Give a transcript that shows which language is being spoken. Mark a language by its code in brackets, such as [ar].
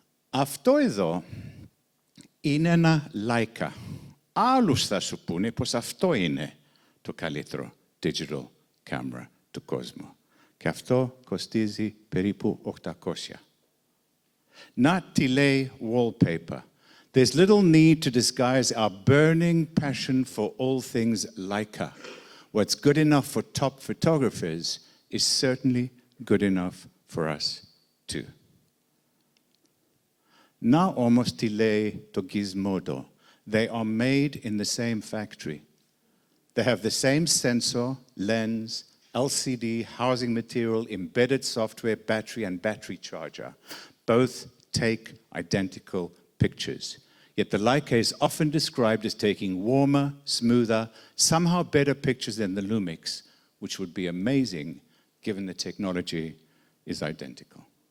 [el] Αυτό εδώ είναι ένα Leica. Άλλους θα σου πούνε πως αυτό είναι το καλύτερο digital camera του κόσμου. Και αυτό κοστίζει περίπου 800. Να τι λέει wallpaper. [en] There's little need to disguise our burning passion for all things Leica. What's good enough for top photographers is certainly good enough for us too. [el] Να όμως τι λέει το Gizmodo. [en] They are made in the same factory. They have the same sensor, lens, LCD, housing material, embedded software, battery, and battery charger. Both take identical pictures. Yet the Leica is often described as taking warmer, smoother, somehow better pictures than the Lumix, which would be amazing given the technology is identical.